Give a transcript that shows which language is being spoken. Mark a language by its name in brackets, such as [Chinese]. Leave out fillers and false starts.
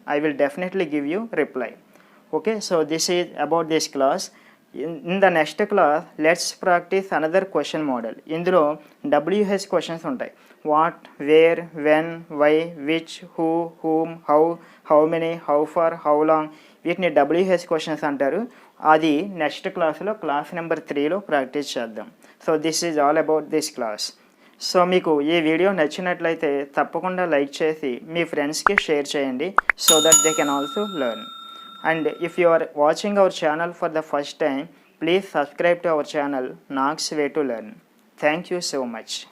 [English] I will definitely give you reply. Okay, so this is about this class. In the next class, let's practice another question model. [Telugu] ఇందులో WH questions ఉంటాయి. [English] What, where, when, why, which, who, whom, how many, how far, how long. [Telugu] వీటిని WH questions అంటారు. అది next క్లాస్లో class number 3లో practice చేద్దాం. [English] So this is all about this class. [Telugu] So మీకు ఈ video నచ్చినట్లయితే తప్పకుండా లైక్ చేసి మీ ఫ్రెండ్స్కి షేర్ చేయండి, [English] So that they can also learn. And if you are watching our channel for the first time, please subscribe to our channel Knox way to learn. Thank you so much.